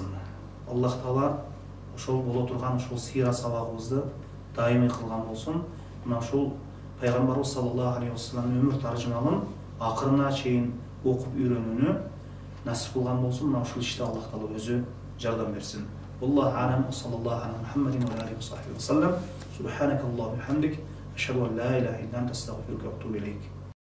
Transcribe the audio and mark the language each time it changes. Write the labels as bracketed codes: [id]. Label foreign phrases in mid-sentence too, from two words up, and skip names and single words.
[ky] Аллах Таала ошол боло турган ошол сыйра сабагыбызды даимий кылган болсун. Мына ушул пайгамбарыбыз [ar] صلى الله عليه وسلم [ky] өмүр таржымалын акырына чейин окуп үйрөнүүнү насип кылган болсун. Мына ушул иште Аллах Таала өзү жардам берсин. [ar] الله أعلم، صلى الله على محمد وعليه وصحبه وسلم. سبحانك اللهم وبحمدك، أشهد أن لا إله إلا أنت، أستغفرك وأتوب إليك.